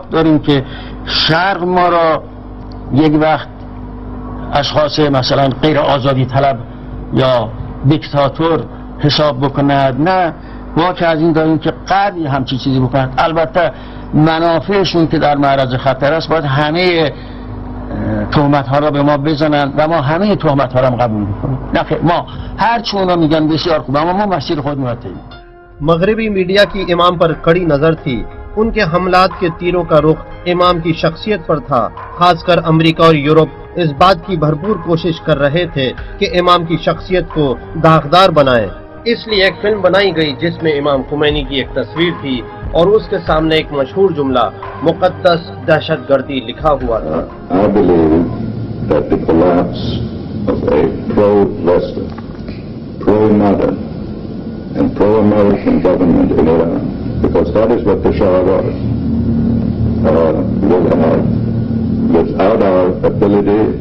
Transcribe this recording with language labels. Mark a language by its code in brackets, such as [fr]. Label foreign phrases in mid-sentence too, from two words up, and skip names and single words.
[fa] داریم که شرق ما را یک وقت اشخاص مثلا غیر آزادی طلب یا دیکتاتور حساب بکند، نه باک از این داریم که قدری همچی چیزی بکنند. البته منافعشون که در معرض خطر است باید همه تهمت ها را به ما بزنند و ما همه تهمت ها را قبول میکنیم. نه خیر، ما هر چی اونا میگن بسیار خوب، اما ما مسیر خود می‌ریم. [ur] مغربی میڈیا کی امام پر کڑی نظر تھی. ان کے حملات کے تیروں کا رخ امام کی شخصیت پر تھا. خاص کر امریکہ اور یورپ اس بات کی بھرپور کوشش کر رہے تھے کہ امام کی شخصیت کو داغدار بنائے. اس لیے ایک فلم بنائی گئی جس میں امام خمینی کی ایک تصویر تھی اور اس کے سامنے ایک مشہور جملہ مقدس دہشت گردی لکھا ہوا تھا. [en] I believe that the collapse of a pro-Western, pro-modern and pro-American government in Iran, because that is what the Shah was, without our ability